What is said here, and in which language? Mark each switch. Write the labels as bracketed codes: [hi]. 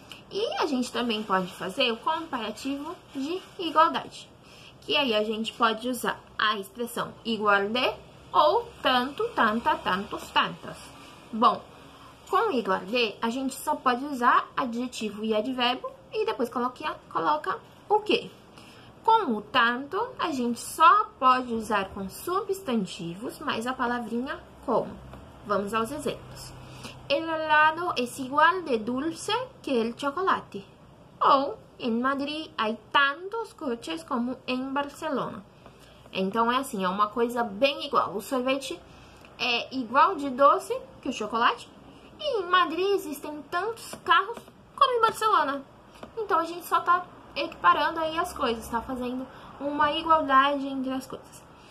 [pt] E a gente também pode fazer o comparativo de igualdade, que aí a gente pode usar a expressão igual de ou tanto, tanta, tantos, tantas. Bom, com igual de, a gente só pode usar adjetivo e advérbio e depois coloca o que. Com o tanto, a gente só pode usar com substantivos, mais a palavrinha como. Vamos aos exemplos. [es] El helado es igual de dulce que el chocolate. [pt] Ou, em Madrid, há tantos coches como em Barcelona. Então, é assim, é uma coisa bem igual. O sorvete é igual de doce que o chocolate. E em Madrid existem tantos carros como em Barcelona. Então, a gente só tá equiparando aí as coisas, tá fazendo uma igualdade entre as coisas.